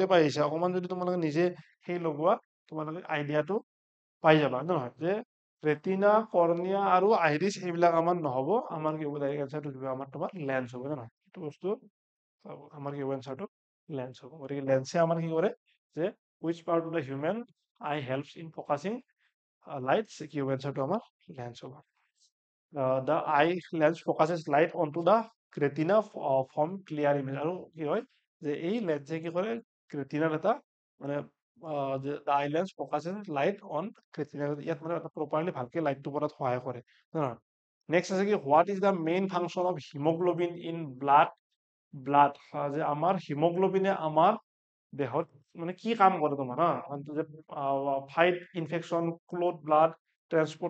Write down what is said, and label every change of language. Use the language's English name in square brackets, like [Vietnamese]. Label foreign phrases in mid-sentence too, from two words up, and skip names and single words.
[Assamese] পাই আহিছা অকমান যদি তোমালোকে নিজে সেই লগোৱা তোমালোকে আইডিয়াটো পাই যাবা হয় নে নহয় যে ৰেটিনা কৰ্ণিয়া আৰু আইৰিছ এইবিলাক আমাৰ নহ'ব আমাৰ কি হ'ব ডাইৰেক্ট এনচাৰটো দিব আমাৰ তোমাৰ লেন্স হ'ব হয় নে নহয় এইটো বস্তু আমাৰ কি হ'ব এনচাৰটো লেন্স হ'ব গতিকে লেন্সে আমাৰ কি কৰে যে [English] which part of the human eye helps in focusing lights [Assamese] কি হ'ব এনচাৰটো আমাৰ লেন্স হ'ব [English] the eye lens focuses light onto the retina from clear image [Assamese] আৰু কি হয় যে এই লেন্সে কি কৰে ৰেটিনাৰ এটা মানে যে [English] the eye lens focuses light on retina [Assamese] ইয়াত মানে প্ৰপাৰলি ভালকে লাইটটো পৰাত সহায় কৰে নেক্সট আছে কি [English] What is the main function of hemoglobin in [Assamese] ব্লাড যে আমাৰ হিমোগ্লোবিনে আমাৰ দেহত মানে কি কাম কৰে তোমাৰ হা যে [English] fight infection clot blood transport